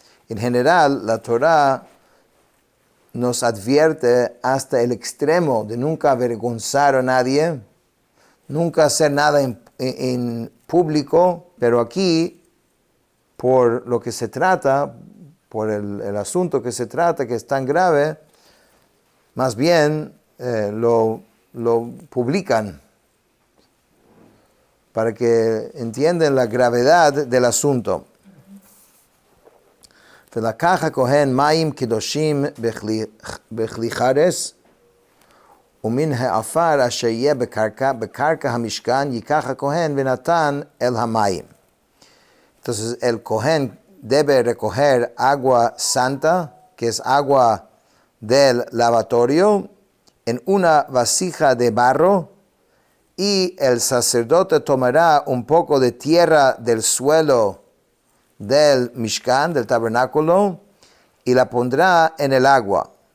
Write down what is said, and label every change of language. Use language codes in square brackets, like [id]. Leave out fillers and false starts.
[es] En general, la Torah nos advierte hasta el extremo de nunca avergonzar a nadie, nunca hacer nada en público, pero aquí, por lo que se trata, por el asunto que se trata, que es tan grave, más bien lo publican para que entiendan la gravedad del asunto. [he] ולקח הכהן מים קדושים בכלי חרס, ומן העפר אשר יהיה בקרקע המשכן ייקח הכהן ונתן אל המים. [es] Entonces el Cohen debe recoger agua santa, que es agua del lavatorio, en una vasija de barro, y el sacerdote tomará un poco de tierra del suelo del Mishkan, del tabernáculo, y la pondrá en el agua.